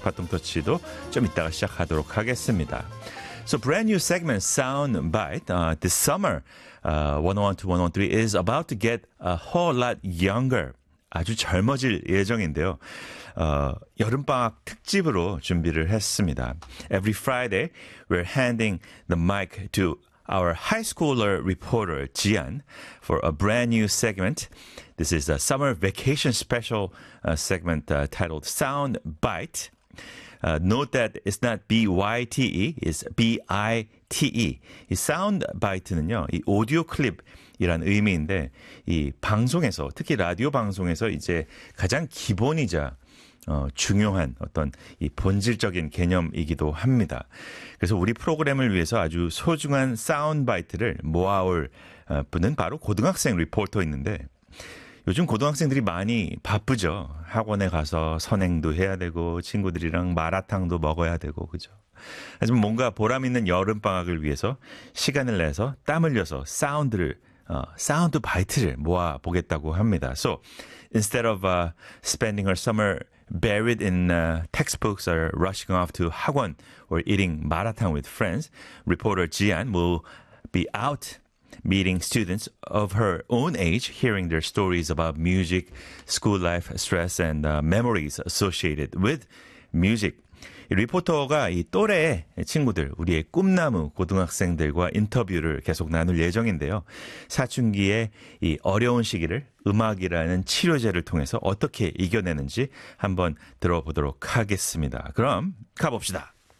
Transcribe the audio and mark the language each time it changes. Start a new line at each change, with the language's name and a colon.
Korean: 파통터치도 좀 이따가 시작하도록 하겠습니다.
English: So brand new segment, Soundbite, this summer, 101-103 is about to get a whole lot younger.
Korean: 아주 젊어질 예정인데요. 여름방학 특집으로 준비를 했습니다.
English: Every Friday, we're handing the mic to our high schooler reporter, Jian, for a brand new segment. This is a summer vacation special segment titled Soundbite. Note that it's not B-Y-T-E, it's B-I-T-E.
Korean: 이 Soundbite는요, 이 오디오 클립, 이란 의미인데 이 방송에서 특히 라디오 방송에서 이제 가장 기본이자 중요한 어떤 이 본질적인 개념이기도 합니다. 그래서 우리 프로그램을 위해서 아주 소중한 사운드바이트를 모아올 분은 바로 고등학생 리포터인데 요즘 고등학생들이 많이 바쁘죠. 학원에 가서 선행도 해야 되고 친구들이랑 마라탕도 먹어야 되고 그죠. 하지만 뭔가 보람 있는 여름 방학을 위해서 시간을 내서 땀 흘려서 사운드를 사운드 바이트를 모아 보겠다고 합니다.
English: So instead of spending her summer buried in textbooks or rushing off to 학원 or eating 마라탕 with friends, reporter Jian will be out meeting students of her own age, hearing their stories about music, school life, stress, and memories associated with music.
Korean: 이 리포터가 이 또래의 친구들, 우리의 꿈나무 고등학생들과 인터뷰를 계속 나눌 예정인데요. 사춘기의 이 어려운 시기를 음악이라는 치료제를 통해서 어떻게 이겨내는지 한번 들어보도록 하겠습니다. 그럼 가봅시다.